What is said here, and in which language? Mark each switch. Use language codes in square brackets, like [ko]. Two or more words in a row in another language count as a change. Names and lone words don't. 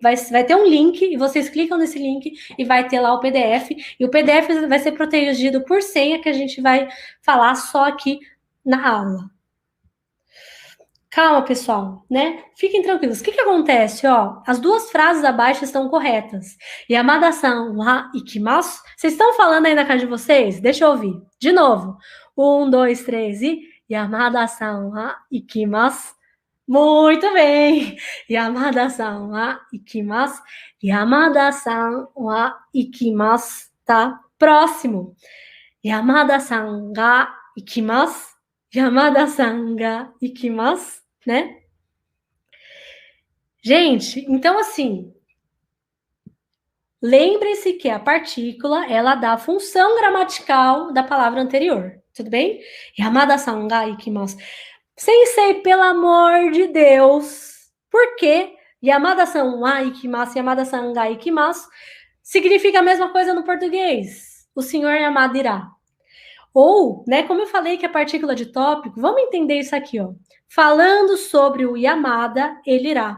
[pt] Vai ter um link, e vocês clicam nesse link e vai ter lá o PDF. E o PDF vai ser protegido por senha, que a gente vai falar só aqui na aula. Calma, pessoal, né? Fiquem tranquilos. O que acontece, ó? As duas frases abaixo estão corretas. [ja] 山田さんは行きます. [pt] Vocês estão falando aí na casa de vocês? Deixa eu ouvir. De novo. 1, 2, 3 e... [ja] 山田さんは行きます. [pt] Muito bem. [ja] 山田さんは行きます。山田さんは行きます. [pt] Tá? Próximo. [ja] 山田さんが行きます. 山田さんが行きます, [pt] né? Gente, então assim, Lembre-se que a partícula, ela dá a função gramatical da palavra anterior, tudo bem? [ja] 山田さんが行きます. [pt] Sensei, pelo amor de Deus, por que [ja] 山田さんは行きます、山田さんが行きます [pt] significa a mesma coisa no português? O senhor Yamada irá. Ou, né, como eu falei que é partícula de tópico, vamos entender isso aqui, ó. Falando sobre o Yamada, ele irá.